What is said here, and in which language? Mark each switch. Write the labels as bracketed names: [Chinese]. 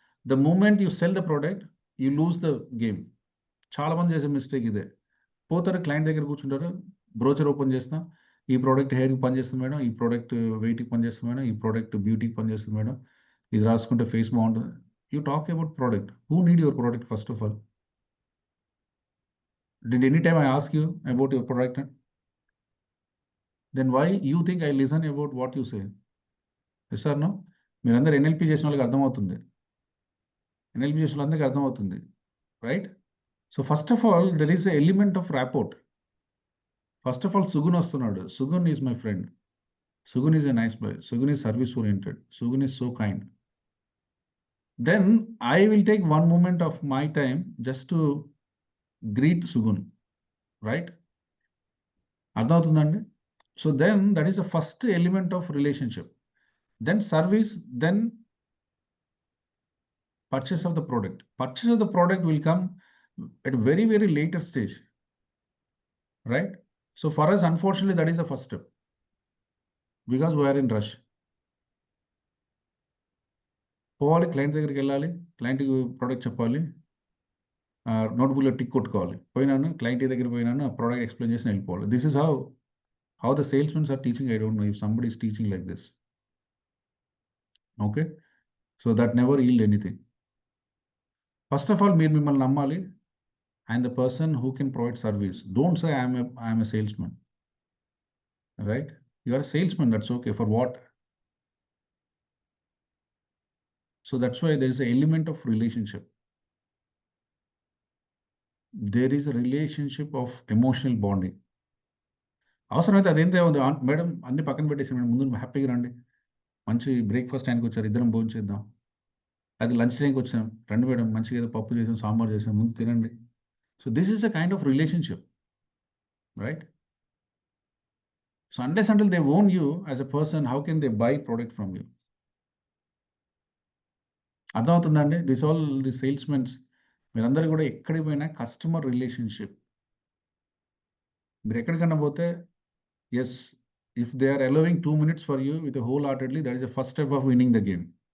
[English] The moment you sell the product you lose the game. [Telugu] చాలా మంది చేసే mistake ఇదే. పోతారు క్లయింట్ దగ్గర కూర్చుంటారు, బ్రోచర్ ఓపెన్ చేసిన, ఈ ప్రోడక్ట్ హెయిర్కి పనిచేస్తుంది మేడం, ఈ ప్రోడక్ట్ వెయిట్కి పనిచేస్తుంది మేడం, ఈ ప్రోడక్ట్ బ్యూటీకి పనిచేస్తుంది మేడం, ఇది రాసుకుంటే ఫేస్ బాగుంటుంది. [English] You talk about product. Who need your product first of all? Did any time I ask you about your product? Then why you think I listen about what you say? Yes or no? [Telugu] మీరందరూ NLP చేసిన వాళ్ళకి అర్థమవుతుంది. NLP చేసిన వాళ్ళందరికీ అర్థమవుతుంది, right? [English] So first of all there is a element of rapport. First of all Sugun వస్తున్నాడు. Sugun is my friend. Sugun is a nice boy. Sugun is service oriented. Sugun is so kind. Then I will take one moment of my time just to greet Sugun, right? [Telugu] అర్థమవుతుందండి? [English] So then that is the first element of relationship. Then service, then purchase of the product. Purchase of the product will come at a very, very later stage, right? So for us, unfortunately, that is the first step because we are in rush. [Telugu] పోవాలి, client దగ్గరికి వెళ్ళాలి, క్లయింట్కి product చెప్పాలి, నోట్బుక్లో tick కొట్టుకోవాలి. పోయినాను client దగ్గర పోయినాను, ఆ ప్రోడక్ట్ ఎక్స్ప్లెయిన్ చేసి వెళ్ళిపోవాలి. [English] This is how the salesmens are teaching. I don't know if somebody is teaching like this. Okay, so that never yield anything. First of all [Telugu] మీరు మిమ్మల్ని నమ్మాలి. [English] And the person who can provide service. Don't say I'm a salesmen, right? You are a salesmen, that's okay. For what? So that's why there is a element of relationship. There is a relationship of emotional bonding. [Telugu] అవసరమైతే అదేంటే ఉంది madam, అన్ని పక్కన పెట్టేసి madam ముందు హ్యాపీగా రండి, మంచి బ్రేక్ఫాస్ట్ టైంకి వచ్చారు, ఇద్దరం భోజనం చేద్దాం. అది లంచ్ టైంకి వచ్చాం, రండి మేడం మంచిగా ఏదో పప్పు చేసాం, సాంబార్ చేసాం, ముందు తినండి. [English] So this is a kind of relationship, right? So unless until they own you as a person, how can they buy product from you? [Telugu] అర్థమవుతుందండి? [English] this all the salesmens, [Telugu] మీరందరూ కూడా ఎక్కడికి పోయినా కస్టమర్ రిలేషన్షిప్. మీరు ఎక్కడికన్నా పోతే [English] Yes, if they are allowing 2 minutes for you with whole heartedly, that is the first step of winning the game.